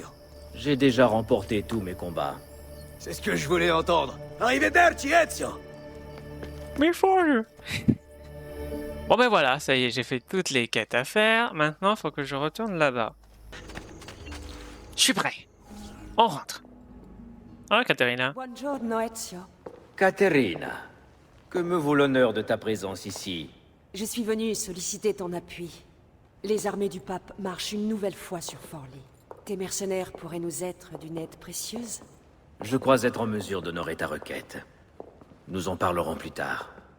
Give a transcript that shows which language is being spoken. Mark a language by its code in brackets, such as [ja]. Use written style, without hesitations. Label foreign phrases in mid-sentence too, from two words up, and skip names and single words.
[fr] J'ai déjà remporté tous mes combats. C'est ce que je voulais entendre. [it] Arrivederci, Ezio. [fr] Mais folle. Bon ben voilà, ça y est, j'ai fait toutes les quêtes à faire. Maintenant, faut que je retourne là-bas. Je suis prêt. On rentre. Ah, Caterina. [it] Buongiorno, Ezio. [fr] Caterina, que me vaut l'honneur de ta présence ici? Je suis venue solliciter ton appui. Les armées du pape marchent une nouvelle fois sur Forlì. Tes mercenaires pourraient nous être d'une aide précieuse? Je crois être en mesure d'honorer ta requête. Nous en parlerons plus tard.